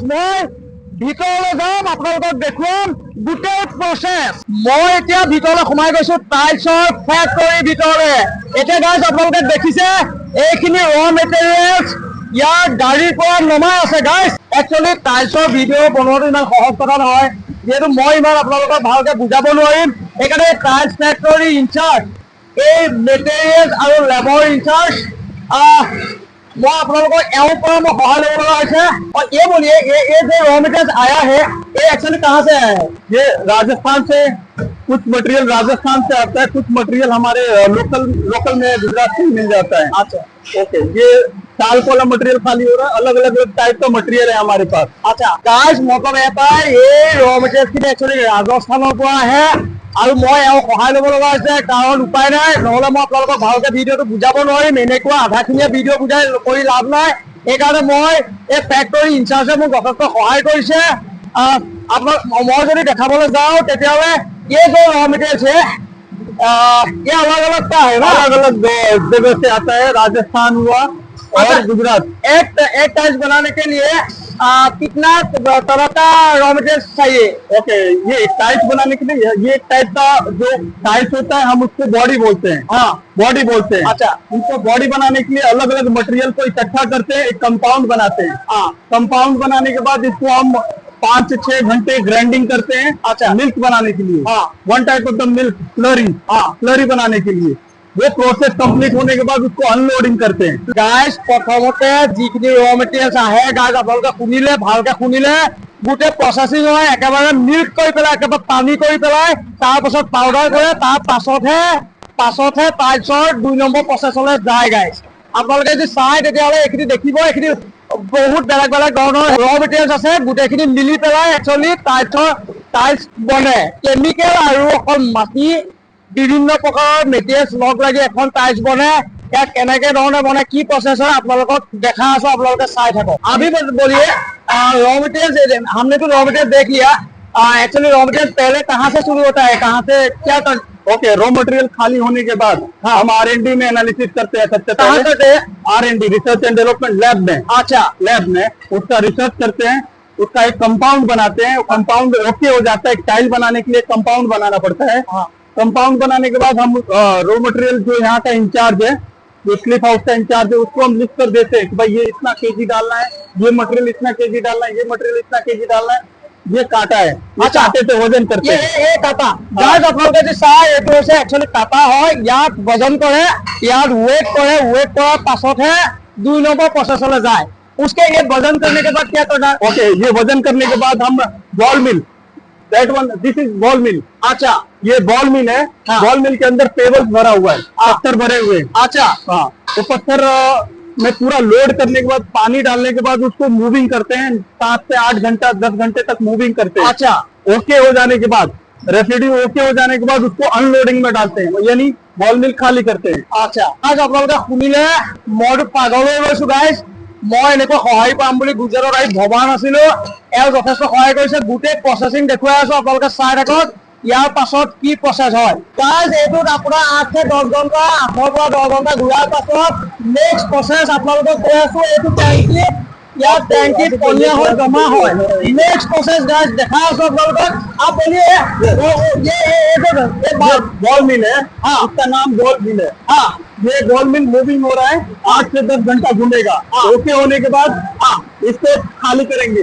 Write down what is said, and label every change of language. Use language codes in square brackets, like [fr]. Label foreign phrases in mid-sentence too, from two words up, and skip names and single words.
[as] মই ভিতৰলৈ যাম আপোনালোকক দেখুৱাম গোটেই প্ৰসেস মই এতিয়া ভিতৰলৈ সোমাই গৈছো টাইলছৰ ফেক্টৰীৰ ভিতৰলৈ এতিয়া গাইজ আপোনালোকে দেখিছে এইখিনি [en] raw materials [as] ইয়াৰ গাড়ীৰ পৰা নমাই আছে গাইজ একচুৱেলি টাইলছৰ ভিডিঅ' বনোৱাটো ইমান সহজ কথা নহয় যেহেতু মই ইমান আপোনালোকক ভালকৈ বুজাব নোৱাৰিম সেইকাৰণে [en] tiles factory in-charge [as] এই মেটেৰিয়েলছ আৰু [en] labour in-charge [hi] मैं आप लोगों को सहाय लेने वाला है और ये बोलिए ये जो [en] raw material [hi] आया है ये एक्चुअली कहाँ से आया है? ये राजस्थान से कुछ मटेरियल राजस्थान से आता है, कुछ मटेरियल हमारे लोकल में गुजरात से मिल जाता है। अच्छा ओके, ये साल वाला मटेरियल खाली हो रहा है, अलग अलग टाइप का मटेरियल है हमारे पास। अच्छा गाइस मतलब ये रॉ मटेरियल एक्चुअली राजस्थान है [as] আৰু মই সহায় ল'ব লগা হৈছে কাৰণ উপায় নাই নহ'লে মই আপোনালোকক ভালকৈ ভিডিঅ'টো বুজাব নোৱাৰিম এনেকুৱা আধাখিনিয়ে ভিডিঅ' বুজাই কৰি লাভ নাই সেইকাৰণে মই এই ফেক্টৰী ইনচাৰ্জে মোক যথেষ্ট সহায় কৰিছে আপোনাক মই যদি দেখাবলৈ যাওঁ তেতিয়াহ'লে [hi] ये जो रॉ मटेरियल है ये अलग अलग का है ना अलग अलग जगह से आता है, राजस्थान हुआ और गुजरात। एक टाइल्स बनाने के लिए कितना तरह का [en] raw material [hi] चाहिए? ओके, ये टाइल्स बनाने के लिए ये एक टाइप का जो टाइल्स होता है हम उसको बॉडी बोलते हैं। हाँ बॉडी बोलते हैं। अच्छा, इसको बॉडी बनाने के लिए अलग अलग मटेरियल को इकट्ठा करते हैं, एक कंपाउंड बनाते हैं। हाँ, कंपाउंड बनाने के बाद इसको हम 5 से 6 घंटे ग्राइंडिंग करते हैं। अच्छा, मिल्क बनाने के लिए। हाँ, [en] one type of the milk slurry. [hi] हाँ, स्लरी बनाने के लिए वो [en] process complete [hi] होने के बाद उसको अनलोडिंग करते हैं। [as] গাইজ প্ৰথমতে যিখিনি ৰ মেটেৰিয়েলছ আছে গাইজ আপোনালোকে শুনিলে ভালকৈ শুনিলে গোটেই প্ৰসেসিং হয় একেবাৰে মিল্ক কৰি পেলাই একেবাৰে পানী কৰি পেলাই তাৰ পাছত পাউডাৰ কৰে তাৰ পাছতহে টাইলছৰ 2 নম্বৰ প্ৰসেসলৈ যায় গাইস আপোনালোকে যদি চাই তেতিয়াহ'লে এইখিনি দেখিব এইখিনি বহুত বেলেগ বেলেগ ধৰণৰ [en] raw materials [as] আছে গোটেইখিনি মিলি পেলাই একচুৱেলি টাইলছ বনে কেমিকেল আৰু অকল মাটি বিভিন্ন প্ৰকাৰৰ মেটেৰিয়েলছ লগ লাগি এখন টাইলছ বনে ইয়াত কেনেকৈ ধৰণে বনে কি প্ৰচেছ হয় আপোনালোকক দেখা আছো আপোনালোকে চাই থাকক [hi] अभी बोलिए रॉ मटेरियल हमने तो रॉ मटेरियल देख लिया एक्चुअली रॉ मटेरियल पहले कहाँ से शुरू होता है कहाँ से क्या कर ओके, [en] raw material [hi] खाली होने के बाद हम R&D में एनालिसिस करते हैं। सबसे कहाँ करते हैं? [en] R&D research and development lab में। [hi] अच्छा, लैब में उसका रिसर्च करते हैं, उसका एक कंपाउंड बनाते हैं। कंपाउंड ओके हो जाता है, एक टाइल बनाने के लिए कंपाउंड बनाना पड़ता है। कंपाउंड बनाने के बाद हम [en] raw material [hi] जो यहाँ का इंचार्ज है जो क्लिफ हाउस का इंचार्ज है उसको हम लिख कर देते हैं कि भाई ये इतना केजी डालना है, ये मटेरियल इतना केजी डालना है, ये मटेरियल इतना केजी डालना है, ये काटा है। अच्छा, काटे से वजन करते हैं। ये काटा गाइस [as] আপোনালোকে যে চাই এইটো হৈছে একচুৱেলি কাটা হয় ইয়াত वजन কৰে ইয়াত वेट কৰাৰ পাছতহে 2 নম্বৰ প্ৰসেসলৈ যায় [hi] उसके ये वजन करने के बाद क्या करना है? ओके, ये वजन करने के बाद हम [en] ball mill that one this is ball mill. [hi] अच्छा, ये [en] ball mill [hi] है। हाँ, [en] ball mill [hi] के अंदर पेबल्स भरा हुआ है, पत्थर भरे हुए हैं। अच्छा, हाँ, तो पत्थर में पूरा लोड करने के बाद पानी डालने के बाद उसको मूविंग करते हैं 7 से 8 घंटा 10 घंटे तक मूविंग करते हैं। अच्छा, ओके हो जाने के बाद रेसिड्यू ओके हो जाने के बाद उसको अनलोडिंग में डालते हैं यानी [en] ball mill [hi] खाली करते हैं। [as] अच्छा आज আপোনালোকে শুনিলে মইতো পাগল হৈ গৈছো গাইজ মই এনেকৈ সহায় পাম বুলি গুজৰাটত আহি ভবা নাছিলো এওঁ যথেষ্ট সহায় কৰিছে গোটেই প্ৰচেছিং দেখুৱাই আছো আপোনালোকে চাই থাকক ইয়াৰ পাছত কি প্ৰচেছ হয় গাইজ এইটোত আপোনাৰ 8 से 10 ঘণ্টা 8 পৰা 10 ঘণ্টা ঘূৰাৰ পাছত [en] next process [as] আপোনালোকক কৈ আছো এইটো টেংকি [hi] यार टैंकी पनिया हो जमा हो नेक्स्ट प्रोसेस गाइस देखा [as] आছো আপোনালোকক [hi] आप बोलिए ये [en] ball mill [hi] है। हाँ, इसका नाम [en] ball mill [hi] है। हाँ, ये [en] ball mill [hi] मूविंग हो रहा है 8 से 10 घंटा घूमेगा। ओके होने के बाद इसको खाली करेंगे।